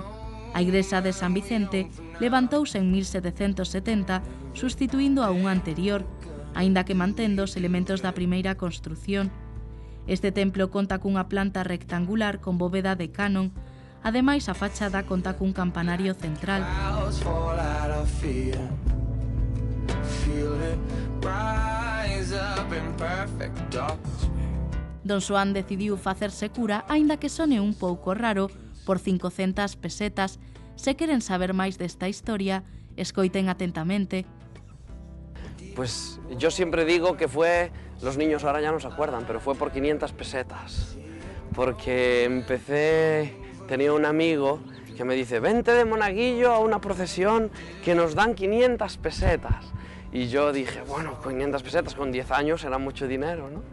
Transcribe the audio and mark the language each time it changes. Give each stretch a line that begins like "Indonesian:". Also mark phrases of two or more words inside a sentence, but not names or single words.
Galician: A igrexa de San Vicente levantouse en 1770, sustituindo a unha anterior, aínda que mantendo os elementos da primeira construción. Este templo conta cunha planta rectangular con bóveda de canon. Ademais, a fachada conta cun campanario central.
English: fear. Feel it rise up in perfect darkness.
Galician: Don Xoán decidiu facerse cura, aínda que sone un pouco raro, por 500 pesetas. Se queren saber máis desta historia, escoiten atentamente.
Spanish: Pues yo siempre digo que fue, los niños ahora ya no se acuerdan, pero fue por 500 pesetas. Porque empecé, tenía un amigo que me dice, vente de monaguillo a una procesión que nos dan 500 pesetas. Y yo dije, bueno, 500 pesetas con 10 años era mucho dinero, ¿no?